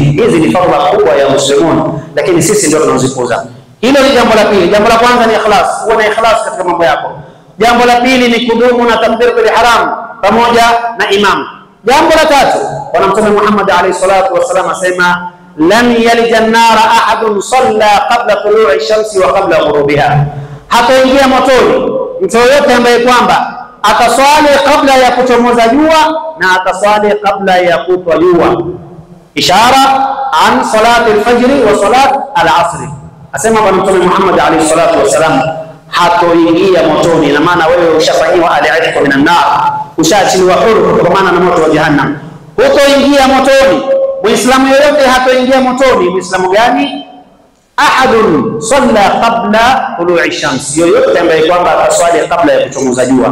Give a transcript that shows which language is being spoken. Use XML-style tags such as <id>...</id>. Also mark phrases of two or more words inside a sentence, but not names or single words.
<sw>Hizi ni fardhu kubwa ya Muslimun, lakini sisi ndio tunazipuuza. Hilo ni jambo la pili. Jambo la kwanza ni ikhlas, uwe na ikhlas katika mambo yako. Jambo la pili ni kudumu na</sw> <ar>تكبيرة الإحرام</ar> <sw>pamoja na imam. Jambo la tatu, Bwana Mtume Muhammad</sw> <ar>عليه الصلاة والسلام asema لن يلج النار أحد صلى قبل طلوع الشمس وقبل غروبها,</ar> <sw>hataingia motoni mtu yote ambaye kwamba ataswali kabla ya kuchomoza jua na ataswali kabla ya kutwa jua.</sw> <ar>إشارة عن صلاة الفجر وصلاة العصر.</ar> <sw>Asema Bwana Mtume Muhammad</sw> <ar>عليه الصلاة والسلام</ar> <sw>hatoingia motoni, na maana wewe ushafanyiwa</sw> <ar>العتق من النار,</ar> <sw>ushaachiliwa huru kutokana na moto wa jahannam. Hutoingia motoni. Muislamu yoyote hatoingia motoni. Muislamu gani?</sw> <ar>أحد صلى قبل طلوع الشمس,</ar> <sw>yoyote ambaye kwamba ataswali kabla ya kuchomoza jua.</sw>